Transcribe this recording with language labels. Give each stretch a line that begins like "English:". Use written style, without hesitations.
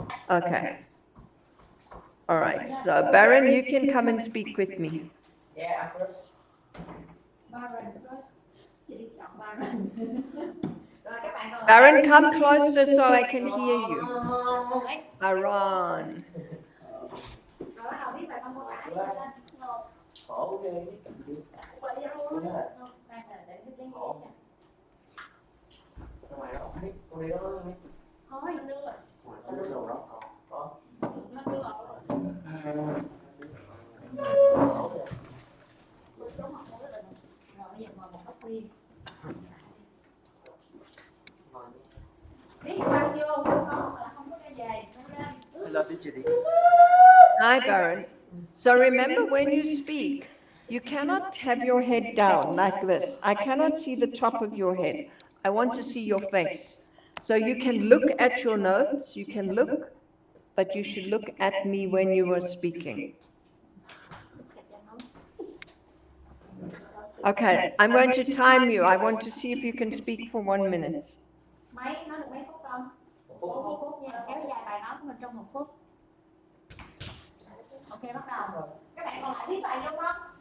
English: Okay. All right. So Baron, you can come and speak with me. Yeah, I'm first. Baron first.
Vietnamese: Teacher D chọn Baron. Rồi các bạn còn lại.
English: Baron, come closer so I can hear you.
Vietnamese: Đấy. Aaron. Rồi bắt đầu viết bài văn mô tả đi lên. Một. Khổ ghê. Vậy luôn. Đúng rồi. Không, khoan là để viết tiếng Việt nha. Ra ngoài đó, biết, con đi đó đi. Thôi, đưa. Anh đưa đồ đó. Có. Nó đưa vào. Khổ ghê. Rồi trốn học một cái định. Rồi bây giờ ngồi một góc riêng. Ngồi đi. Viết văn vô, không có là không có cái về. Nó lên.
English: Hello teacher D. Hi, Baron. So remember when you speak, you cannot have your head down like this. I cannot see the top of your head. I want to see your face. So you can look at your notes, you can look, but you should look at me when you are speaking. Okay, I'm going to time you. I want to see if you can speak for 1 minute.
Vietnamese: Mấy, nói được mấy phút con? Một phút nha, kéo dài bài nói của mình trong 1 phút. Ok, bắt đầu. Các bạn còn lại viết bài vô con.